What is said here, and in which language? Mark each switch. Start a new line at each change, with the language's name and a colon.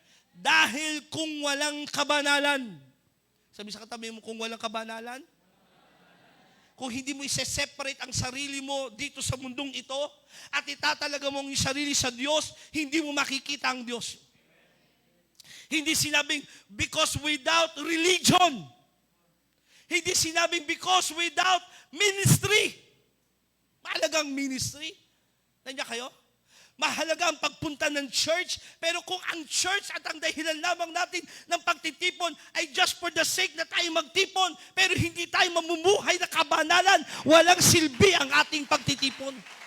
Filipino: Dahil kung walang kabanalan, sabi sa katabi mo, kung walang kabanalan, kung hindi mo isa-separate ang sarili mo dito sa mundong ito, at itatalaga mo ang sarili sa Diyos, hindi mo makikita ang Diyos. Hindi sinabing,
English: because without religion.
Filipino: Hindi sinabing,
English: because without ministry.
Filipino: Mahalagang ministry. Nandiyan kayo? Mahalaga ang pagpunta ng church, pero kung ang church at ang dahilan lamang natin ng pagtitipon ay
English: just for the sake
Filipino: na tayo magtipon, pero hindi tayo mamumuhay na kabanalan, walang silbi ang ating pagtitipon.